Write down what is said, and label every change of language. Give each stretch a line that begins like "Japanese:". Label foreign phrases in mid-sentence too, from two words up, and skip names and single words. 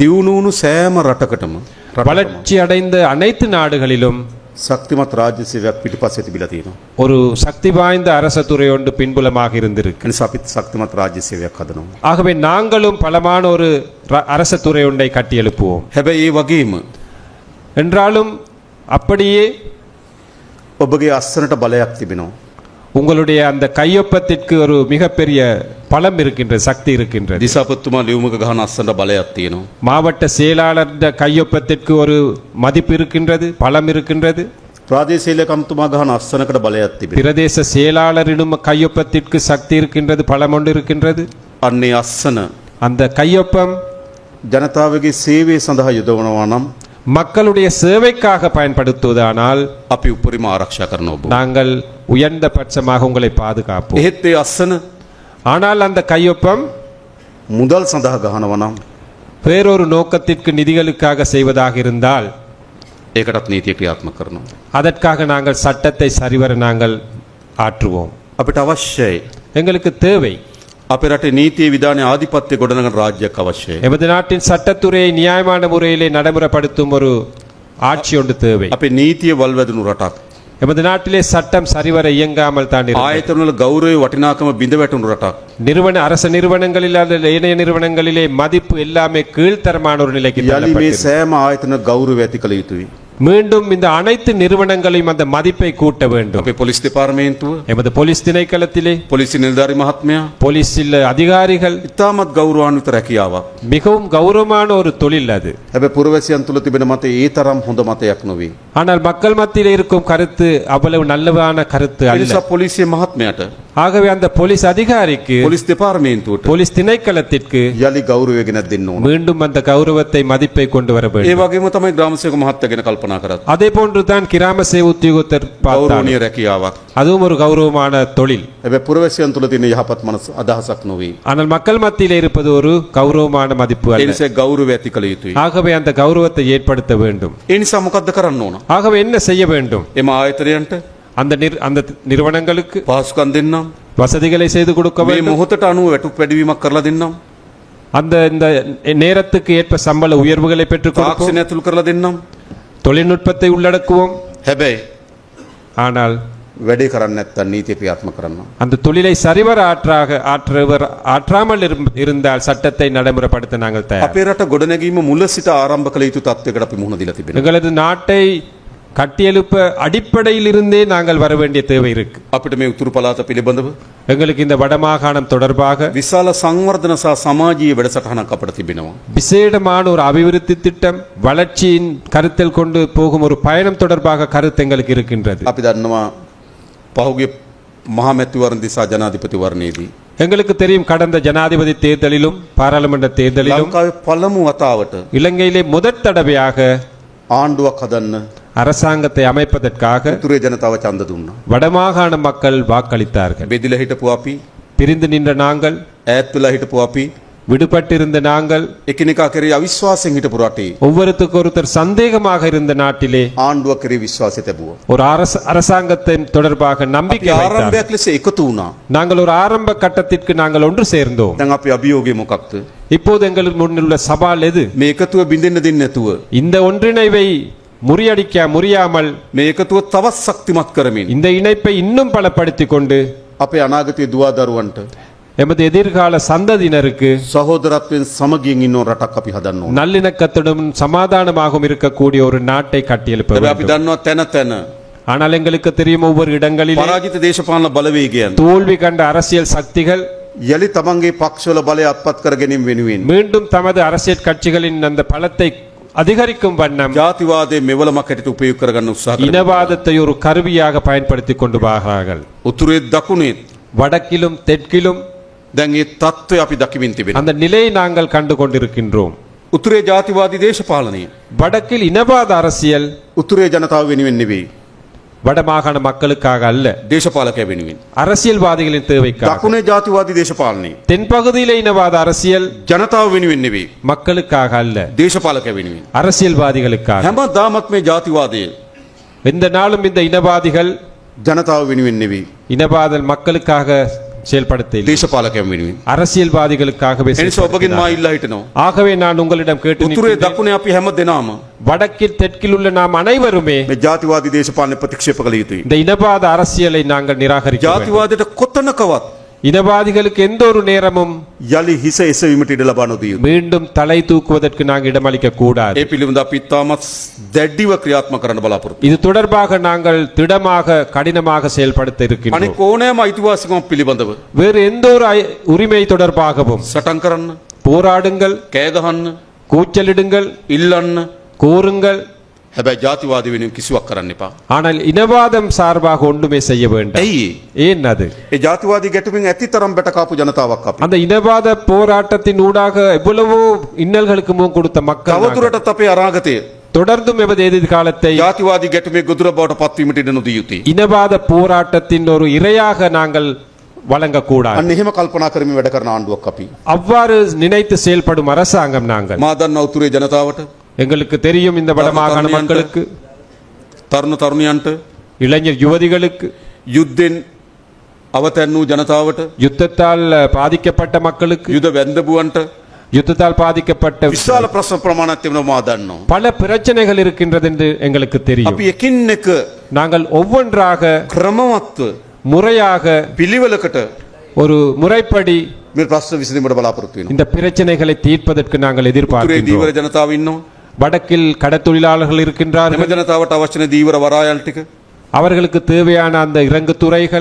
Sinhala: දියුණු වුණු සෑම රටකටම
Tamil: வளர்ச்சி அடைந்த அனைத்து நாடுகளிலும்
Sinhala: ශක්තිමත් රාජ්‍ය සේවයක් පිටිපස්සේ තිබිලා තියෙනවා.
Tamil: ஒரு சக்தி வாய்ந்த அரசு துறை ஒன்று பின்புலமாக இருந்திருக்கு.
Sinhala: ඒ නිසා අපිත් ශක්තිමත් රාජ්‍ය සේවයක් හදනවා.
Tamil: ஆகவே நாங்களும் பலமான ஒரு அரசு துறை ஒன்றை கட்டியெழுப்புவோம்.
Sinhala: හැබැයි ඒ වගේම
Tamil: என்றாலும் அப்படியே
Sinhala: ඔබගේ අස්සනට බලයක් තිබෙනවා.
Tamil: உங்களுடைய அந்த கையொப்பத்திற்கு ஒரு மிகப்பெரிய பலம் இருக்கின்றது, சக்தி இருக்கின்றது.
Sinhala: දිසාපතිතුමා ලියුමක ගහන අස්සනට බලයක් තියෙනවා.
Tamil: மாவட்ட செயலாளர் கையொப்பத்திற்கு ஒரு மதிப்பு இருக்கின்றது, பலம் இருக்கின்றது.
Sinhala: ප්‍රාදේශීය ලේකම්තුමා ගහන අස්සනකට බලයක් තිබෙනවා.
Tamil: பிரதேச செயலாளரிடம் கையொப்பத்திற்கு சக்தி இருக்கின்றது, பலம் ஒன்று இருக்கின்றது.
Sinhala: අන්නේ අස්සන
Tamil: அந்த கையொப்பம்
Sinhala: ජනතාවගේ සේවය සඳහා යොදවනවා නම්
Tamil: மக்களுடைய சேவைக்காக பயன்படுத்துவதானால்
Sinhala: අපි උපරිම ආරක්ෂා කරන ඔබ.
Tamil: நாங்கள் உயர்ந்த பட்சமாக உங்களை பாதுகாப்போம்.
Sinhala: එහෙත් ඒ අස්සන
Tamil: ஆனால் அந்த கையொப்பம்
Sinhala: මුදල් සඳහා ගහනවා නම්
Tamil: வேறொரு நோக்கத்திற்கு நிதிகளுக்காக செய்வதாக இருந்தால்
Sinhala: ඒකටත් නීතිය ක්‍රියාත්මක කරනවා.
Tamil: அதற்காக நாங்கள் சட்டத்தை சரிவர நாங்கள் ஆற்றுவோம்.
Sinhala: අපිට අවශ්‍යයි
Tamil: எங்களுக்கு தேவை
Sinhala: අපේ රටේ නීතිය විධානයේ ආධිපත්‍ය ගොඩනගන රාජ්‍යයක් අවශ්‍යයි.
Tamil: எமது நாட்டின் சட்டத்துறையை நியாயமான முறையிலே நடைமுறைப்படுத்தும் ஒரு ஆட்சி ஒன்று தேவை.
Sinhala: අපේ නීතිය වල්වැදුණු රටක්.
Tamil: எமது நாட்டிலே சட்டம் சரிவர இயங்காமல் தான் இருக்கிறது.
Sinhala: ආයතනවල ගෞරවය වටිනාකම බිඳ වැටුණු රටක්.
Tamil: அரச நிறுவனங்களில் அல்லது ஏனைய நிறுவனங்களிலே மதிப்பு எல்லாமே கீழ்த்தரமான ஒரு நிலைக்கு
Sinhala: යලි මේ
Tamil: தள்ளப்பட்டிருக்கிறது.
Sinhala: සෑම ආයතන ගෞරවය ඇති කළ යුතුයි.
Tamil: மீண்டும் இந்த அனைத்து நிறுவனங்களையும் அந்த மதிப்பை கூட்ட வேண்டும்.
Sinhala: අපේ පොලිස් දෙපාර්තමේන්තුව,
Tamil: எமது போலீஸ் திணைக்களத்திலே
Sinhala: පොලිස් නිලධාරි මහත්මයා
Tamil: போலீஸில் அதிகாரிகள்
Sinhala: ඉතාමත් ගෞරවාන්විත රැකියාවක්.
Tamil: மிகவும் கௌரவமான ஒரு தொழில் அது.
Sinhala: හැබැයි පුරවැසියන් තුල තිබෙන මතය ඒ තරම් හොඳ මතයක් නොවේ.
Tamil: ஆனால் மக்கள் மத்தியில் இருக்கும் கருத்து அவ்வளவு நல்லவான கருத்து
Sinhala: ඒ
Tamil: அல்ல.
Sinhala: නිසා පොලිසිය මහත්මයාට,
Tamil: ஆகவே அந்த போலீஸ் அதிகாரிக்கு,
Sinhala: පොලිස් දෙපාර්තමේන්තුවට
Tamil: போலீஸ் திணைக்களத்திற்கு
Sinhala: යලි ගෞරවය ගෙනත් දෙන්න ඕන.
Tamil: மீண்டும் அந்த கௌரவத்தை மதிப்பை கொண்டு வர
Sinhala: ඒ
Tamil: வேண்டும்.
Sinhala: වගේම තමයි ග්‍රාමසේවක මහත්තයා ගැන කල්පනා කරත්.
Tamil: அதே போன்றுதான் கிராம சேவை உத்தியோகத்தர் பார்த்தால்
Sinhala: ගෞරවනීය රැකියාවක්.
Tamil: அதுவும் ஒரு கௌரவமான தொழில்.
Sinhala: හැබැයි පුරවැසියන් තුල තියෙන යහපත් මනස අදහසක් නොවේ.
Tamil: ஆனால் மக்கள் மத்தியில் இருப்பது ஒரு கௌரவமான மதிப்பு
Sinhala: ඒ
Tamil: அல்ல.
Sinhala: නිසා ගෞරවය ඇති කළ යුතුයි.
Tamil: ஆகவே அந்த கௌரவத்தை ஏற்படுத்த வேண்டும்.
Sinhala: ඒ නිසා මොකද්ද කරන්න ඕන?
Tamil: ஆகவே என்ன செய்ய வேண்டும்?
Sinhala: එම ආයතනයන්ට
Tamil: அந்த நிறுவனங்களுக்கு
Sinhala: පහසුකම් දෙන්නම්.
Tamil: வசதிகளை செய்து கொடுக்க
Sinhala: මේ
Tamil: வேண்டும்.
Sinhala: මොහොතට අනුව වැටුප් වැඩිවීමක් කරලා දෙන්නම්.
Tamil: அந்த இந்த நேரத்துக்கு ஏற்ப சம்பள உயர்வுகளை பெற்றுக் கொடுப்போம்.
Sinhala: තාක්ෂණය ඇතුළු කරලා දෙන්නම්.
Tamil: தொழில்நுட்பத்தை உள்ளடக்குவோம்.
Sinhala: හැබැයි
Tamil: ஆனால்
Sinhala: වැඩේ කරන්නේ නැත්නම් නීතිය ක්‍රියාත්මක කරනවා.
Tamil: அந்த தொழிலை சரிவர ஆற்றாமல் இருந்தால் சட்டத்தை நடைமுறைப்படுத்த நாங்கள் தயார்.
Sinhala: අපේ රට ගොඩනැගීම මුල සිට ආරම්භ කළ යුතු තත්ත්වයකට අපි මුහුණ දීලා තිබෙනවා.
Tamil: எங்களது நாட்டை கட்டியெழுப்ப அடிப்படையில் இருந்தே நாங்கள் வர வேண்டிய தேவை இருக்கு.
Sinhala: අපිට මේ උතුරු පළාත පිළිබඳව
Tamil: எங்களுக்கு இந்த வடமாகாணம் தொடர்பாக
Sinhala: විශාල සංවර්ධන සහ සමාජීය වැඩසටහනක් අපිට තිබෙනවා.
Tamil: விசேடமான ஒரு அபிவிருத்தி திட்டம், வளர்ச்சியின் கருத்தில் கொண்டு போகும் ஒரு பயணம் தொடர்பாக கருத்து எங்களுக்கு இருக்கின்றது.
Sinhala: අපි දන්නවා පහුගිය මහා මැතිවරණ දිසා ජනාධිපතිවරණයේදී
Tamil: எங்களுக்கு தெரியும் கடந்த ஜனாதிபதி தேர்தலிலும் பாராளுமன்ற தேர்தலிலும்
Sinhala: ලංකාවේ පළමු වතාවට
Tamil: இலங்கையிலே முதற் தடவையாக
Sinhala: ආණ්ඩුවක් හදන්න
Tamil: அரசாங்கத்தை அமைப்பதற்காக
Sinhala: උතුරේ ජනතාව ඡන්ද දුන්නා.
Tamil: வடமாகாண மக்கள் வாக்களித்தார்கள்.
Sinhala: බෙදිලා හිටපු අපි,
Tamil: பிரிந்து நின்ற நாங்கள்,
Sinhala: ඈත් වෙලා හිටපු අපි,
Tamil: விடுபட்டிருந்த நாங்கள்,
Sinhala: එකිනෙකා කෙරෙහි අවිශ්වාසයෙන් හිටපු රටේ
Tamil: ஒவ்வொருத்தருக்கு ஒருத்தர் சந்தேகமாக இருந்த நாட்டிலே
Sinhala: ආණ්ඩුව කෙරෙහි විශ්වාසය තිබුවා.
Tamil: ஒரு அரசாங்கத்தின் தொடர்பாக நம்பிக்கை வைத்தார்கள்.
Sinhala: ආරම්භයක් ලෙස එකතු වුණා.
Tamil: நாங்கள் ஒரு ஆரம்ப கட்டத்திற்கு நாங்கள் ஒன்று சேர்ந்தோம்.
Sinhala: දැන් අපි අභියෝගය මොකක්ද?
Tamil: இப்போது எங்களுக்கு முன்னில் உள்ள சவால் எது?
Sinhala: මේ එකතුව බින්දෙන්න දෙන්නේ නැතුව
Tamil: இந்த ஒன்றிணைவை முடியாமல்
Sinhala: මේ එකතුව තවත් ශක්තිමත් කරමින්
Tamil: இந்த இணைப்பை இன்னும் பலப்படுத்திக் கொண்டு
Sinhala: අපේ අනාගතයේ දුවා දරුවන්ට
Tamil: எமது எதிர்கால சந்ததியினருக்கு
Sinhala: සහෝදරත්වයෙන් සමගියෙන් ඉන්න රටක් අපි හදන්න ඕන.
Tamil: நல்லிணக்கத்துடன் சமாதானமாகவும் இருக்கக்கூடிய ஒரு நாட்டை கட்டியெழுப்ப
Sinhala: අපි
Tamil: வேண்டும்.
Sinhala: දන්නවා තැන තැන
Tamil: ஆனால் எங்களுக்கு தெரியும் ஒவ்வொரு இடங்களிலும்
Sinhala: පරාජිත දේශපාලන බලවේගයන්
Tamil: தோல்வி கண்ட அரசியல் சக்திகள்
Sinhala: යලි තමන්ගේ පක්ෂවල බලය අත්පත් කර ගැනීම වෙනුවෙන්
Tamil: மீண்டும் தமது அரசியல் கட்சிகளின் அந்த பலத்தை அதிகரிக்கும் வண்ணம்
Sinhala: ජාතිවාදයේ මෙවලමක් හැටියට උපයෝග කරගන්න උත්සාහ කරනවා.
Tamil: இனவாதத்தை ஒரு கருவியாக பயன்படுத்திக் கொண்டு வருகிறார்கள்.
Sinhala: උතුරේ දකුණේ
Tamil: வடக்கிலும் தெற்கிலும்
Sinhala: දැන් මේ தত্ত্বය අපි දකිමින් තිබෙනවා.
Tamil: அந்த நிலையை நாங்கள் கண்டு கொண்டிருக்கின்றோம்.
Sinhala: උතුරේ ජාතිවාදී දේශපාලනය
Tamil: வடக்கில் இனவாத அரசியல்
Sinhala: උතුරේ ජනතාව වෙනුවෙන් නෙවෙයි.
Tamil: வடமாகாண மக்களுக்காக அல்ல,
Sinhala: දේශපාලකය වෙනුවෙන්.
Tamil: அரசியல்வாதிகளின் தேவைக்காக.
Sinhala: දකුණේ ජාතිවාදී දේශපාලනය
Tamil: தென்பகுதியிலே இனவாத அரசியல்
Sinhala: ජනතාව වෙනුවෙන් නෙවෙයි.
Tamil: மக்களுக்காக அல்ல,
Sinhala: දේශපාලකය වෙනුවෙන්.
Tamil: அரசியல்வாதிகளுக்காக.
Sinhala: හැමදාමත් මේ ජාතිවාදය
Tamil: எந்த நாளும் இந்த இனவாதிகள்
Sinhala: ජනතාව වෙනුවෙන් නෙවෙයි.
Tamil: இனவாத மக்களுக்காக செயல்படுத்த
Sinhala: දේශපාලකයන් වෙනුවෙන්.
Tamil: அரசியல்வாதிகளுக்காகவே
Sinhala: එනිසා ඔබගෙන් මා ඉල්ලා හිටනවා.
Tamil: ஆகவே நான் உங்களிடம் கேட்டு
Sinhala: උතුරේ
Tamil: நிற்கின்றேன்.
Sinhala: දකුණේ අපි හැම දෙනාම
Tamil: வடக்கில் தெற்கில் உள்ள நாம் அனைவருமே
Sinhala: මේ ජාතිවාදී දේශපාලනය ප්‍රතික්ෂේප කළ යුතුයි.
Tamil: இந்த இனவாத அரசியலை நாங்கள் நிராகரிக்க வேண்டும்.
Sinhala: ජාතිවාදයට කොතනකවත්
Tamil: இனவாதிகளுக்கு எந்த ஒரு நேரமும்
Sinhala: යලි හිස එසවීමට ඉඩ ලබා නොදිය යුතුයි.
Tamil: மீண்டும் தலை தூக்குவதற்கு நாங்கள் இடமளிக்க கூடாது.
Sinhala: ඒ පිළිබඳ අපි තාමත් දැඩිව ක්‍රියාත්මක කරන්න බලාපොරොත්තු.
Tamil: இது தொடர்பாக நாங்கள் திடமாக கடினமாக செயல்படுத்த இருக்கின்றோம்.
Sinhala: අනික ඕනෑම අයිතිවාසිකමක් පිළිබඳව
Tamil: வேறு எந்த ஒரு உரிமை தொடர்பாகவும்
Sinhala: සටන් කරන්න,
Tamil: போராடுங்கள்,
Sinhala: කෑ ගහන්න,
Tamil: கூச்சலிடுங்கள்,
Sinhala: ඉල්ලන්න.
Tamil: கூறுங்கள்.
Sinhala: හැබැයි ජාතිවාදී වෙනුවෙන් කිසිවක් කරන්න එපා.
Tamil: ஆனால் இனவாதம் சார்பாக ஒன்றுமே செய்ய வேண்டாம்.
Sinhala: ඇයි?
Tamil: ஏன் அது?
Sinhala: ඒ ජාතිවාදී ගැටුමින් ඇති තරම් බැටකාපු ජනතාවක් අපි.
Tamil: அந்த இனவாத போராட்டத்தின் ஊடாக எவ்வளவோ இன்னல்களுக்கு முகம் கொடுத்த மக்கள் நாங்கள்.
Sinhala: තවදුරටත් අපේ අනාගතය
Tamil: தொடர்ந்தும் எமது எதிர்காலத்தை
Sinhala: ජාතිවාදී ගැටුමේ ගොදුර බවට පත්වීමට ඉඩ නොදිය යුතුයි.
Tamil: இனவாத போராட்டத்தின் ஒரு இரையாக நாங்கள் வழங்கக்கூடாது.
Sinhala: අන්න එහෙම කල්පනා කරමින් වැඩ කරන ආණ්ඩුවක් අපි.
Tamil: அவ்வாறு நினைத்து செயல்படும் அரசாங்கம் நாங்கள்.
Sinhala: මා දන්නා උතුරේ ජනතාවට,
Tamil: எங்களுக்கு தெரியும் இந்த வடமாகாண மக்களுக்கு,
Sinhala: තරුණ තරුණියන්ට,
Tamil: இளைஞர் யுவதிகளுக்கு,
Sinhala: යුද්ධෙන් අවතැන් වූ ජනතාවට,
Tamil: யுத்தத்தால் பாதிக்கப்பட்ட மக்களுக்கு,
Sinhala: යුද වැන්දබුවන්ට
Tamil: யுத்தத்தால் பாதிக்கப்பட்ட
Sinhala: විශාල ප්‍රශ්න ප්‍රමාණයක් තිබෙනවා මා දන්නවා.
Tamil: பல பிரச்சனைகள் இருக்கின்றது என்று எங்களுக்கு தெரியும்.
Sinhala: අපි එකින් එක
Tamil: நாங்கள் ஒவ்வொன்றாக
Sinhala: ක්‍රමවත්ව
Tamil: முறையாக
Sinhala: පිළිවෙලකට
Tamil: ஒரு முறைப்படி
Sinhala: මේ ප්‍රශ්න විසඳීමට බලාපොරොත්තු වෙනවා.
Tamil: இந்த பிரச்சனைகளை தீர்ப்பதற்கு நாங்கள்
Sinhala: උතුරේ
Tamil: எதிர்பார்க்கின்றோம்.
Sinhala: දීවර ජනතාව ඉන්නවා.
Tamil: வடக்கில் கடத்தொழிலாளர்கள்
Sinhala: එම
Tamil: இருக்கின்றார்கள்.
Sinhala: ජනතාවට අවශ්‍ය නැ දීවර වරායල් ටික
Tamil: அவர்களுக்கு தேவையான அந்த இறங்கு துறைகள்,